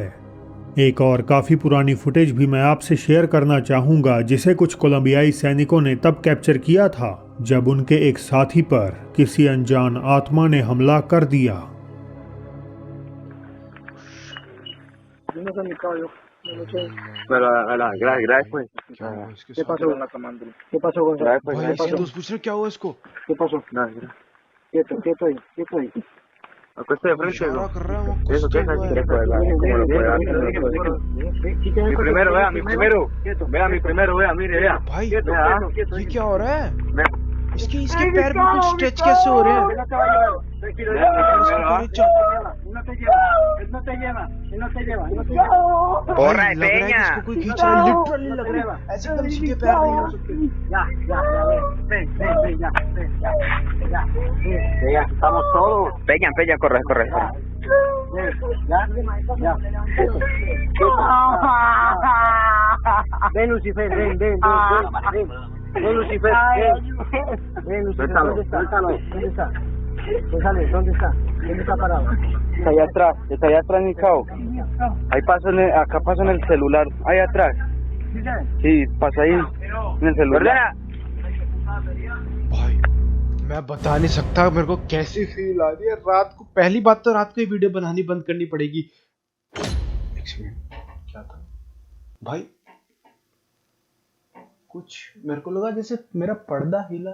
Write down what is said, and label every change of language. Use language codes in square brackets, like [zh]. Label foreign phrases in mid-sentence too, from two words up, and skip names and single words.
[hi] एक और काफी पुरानी फुटेज भी मैं आपसे शेयर करना चाहूंगा, जिसे कुछ कोलंबियाई सैनिकों ने तब कैप्चर किया था जब उनके एक साथी पर किसी अनजान आत्मा ने हमला कर दिया। [es] Gracias, pues. [hi] क्या हुआ इसके [es] ¿Qué [hi] साथ? [es] pasó? ¿Qué pasó, Gonzalo? Gracias, pues. [hi] भाई इसके दोस्त पूछ रहे क्या हुआ इसको? [es] ¿Qué pasó? Gracias. Quieto ahí. Acuéste de frente, [hi] इशारा [es] ¿no? [hi] कर रहा है वो, [es] Eso, [hi] कुछ [es] ¿qué [hi] तो [es] es? [hi] हुआ [es] ¿Qué [hi] है। [es] ¿Cómo lo puede hacer? Mi primero, vea, mi primero. Vea, mi primero, vea, mire, vea. [hi] भाई [es] Vea, [hi] ये क्या हो रहा है? [es] vea. [hi] इसके पैर बिल्कुल स्ट्रेच कैसे हो रहे हैं? [es] Vea, mi [hi] और [es] primero, [hi] इसको [es] vea. [hi] पूरे [es] Porra [hi] भाई [es] de [hi] लग रहा है कि [es] peña. [hi] इसको कोई खींच रहा है, लिटरली लग रहा है ऐसे एकदम सीधे पैर नहीं हो सकते। [es] Peña, estamos todos. Peña, corre. Ven, Lucifer, ven, Lucifer, ven, Lucifer, ¿dónde está? ¿Dónde está? González, ¿dónde está? ¿Dónde está parado? Está allá atrás, mi cabo. Ahí paso acá paso en el celular, ahí atrás. Sí, pasa ahí en el celular. [hi] भाई मैं बता नहीं सकता मेरे को कैसी फील आ रही है रात को। पहली बात तो रात को ये वीडियो बनानी बंद करनी पड़ेगी। एक सेकंड, क्या था भाई? कुछ मेरे को लगा जैसे मेरा पर्दा हिला।